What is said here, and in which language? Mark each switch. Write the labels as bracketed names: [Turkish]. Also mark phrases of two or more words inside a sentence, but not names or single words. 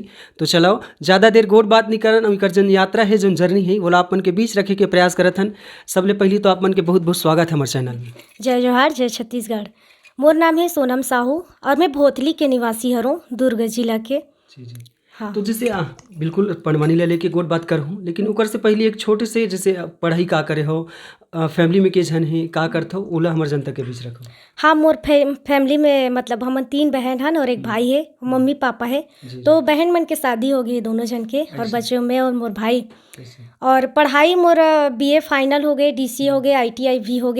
[Chhattisgarhi] तो चलाओ ज़्यादा देर गोट बात नहीं करन। और जन यात्रा है जोन जर्नी है बोला आप मन के बीच रखे के प्रयास करत हन। सबले पहली तो आप मन के बहुत बहुत स्वागत है हमारे चैनल में। जय जोहार, जय छत्तीसगढ़। मोर नाम है सोनम साहू और मैं भोतली के निवासी हूँ, दुर्ग जिला के। जी जी। हाँ। तो जैसे बिल्कुल पंडवानी ले लेके गोट बात कर हूँ, लेकिन ओकर से पहले एक छोटे से जैसे पढ़ाई का करे हो, फैमिली में के जन है का करते हो ओला हमारे जनता के बीच रखो। हाँ, मोर फैमिली में मतलब हम 3 बहन हन और एक भाई है, मम्मी पापा है। जी। तो बहन मन के शादी हो गई दोनों जन के और बच्चे में और मोर भाई। कैसे? और पढ़ाई मोर BA फाइनल हो गए, DCA हो गए, ITI भी हो गए।